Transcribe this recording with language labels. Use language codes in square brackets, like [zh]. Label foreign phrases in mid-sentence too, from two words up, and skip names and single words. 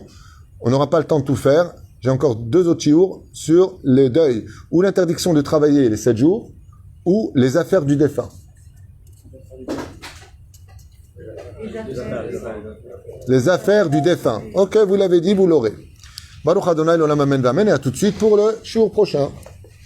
[fr] On n'aura pas le temps de tout faire. J'ai encore 2 autres shiur sur les deuils, ou l'interdiction de travailler les 7 jours, ou les affaires du défunt. Les affaires du défunt. Ok, vous l'avez dit, vous l'aurez. [he] ברוך אדוני לעולם אמן ואמן, [fr] et à tout de suite pour le shiur prochain.